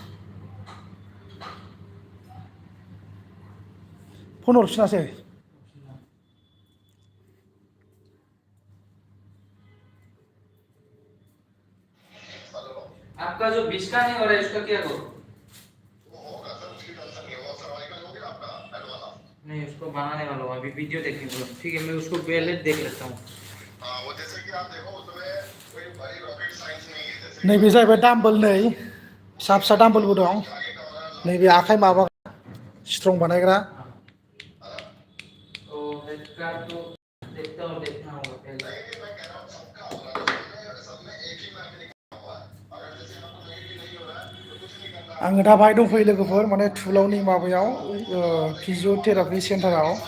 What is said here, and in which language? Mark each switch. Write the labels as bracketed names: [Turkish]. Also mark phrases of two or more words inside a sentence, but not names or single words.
[Hindi] फन हरफिनासै आपका जो 20 का नहीं हो रहा है उसका क्या करो नहीं उसको बनाने वाला हूँ अभी वीडियो देखेंगे ठीक है मैं उसको पहले देख लेता हूँ वो जैसे कि आप देखो उसमें कोई बड़ी [English] rocket science [Hindi] नहीं है जैसे [Bodo] नैबे जाहैबाय डाम्बल नै फिसा फिसा डाम्बलबो दं नैबे आखाइ माबा स्ट्रं बानायग्रा आङो दा बाहाय दंफैयो लोगोफोर माने थुब्लावनि माबायाव फिजिअथेरापि सेन्टाराव